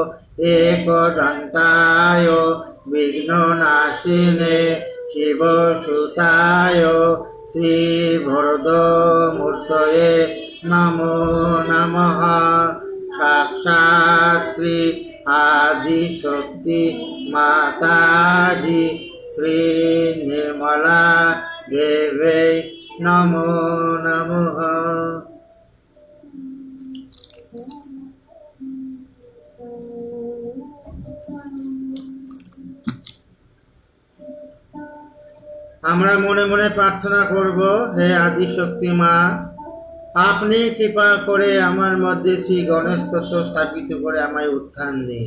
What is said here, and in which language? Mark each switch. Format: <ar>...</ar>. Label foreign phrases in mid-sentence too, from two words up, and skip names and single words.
<sa>एकदन्ताय विघ्ननाशिने शिवसुताय श्रीवरदमूर्तये नमो नमः साक्षात् श्री आदिशक्ति माताजी श्री निर्मला देवी नमो नमः।</sa> <bn>আমরা মনে মনে প্রার্থনা করব, হে আদিশক্তি মা, আপনি কৃপা করে আমার মধ্যে শ্রী গণেশ তত্ত্ব স্থাপিত করে আমায় উত্থান দিন।</bn>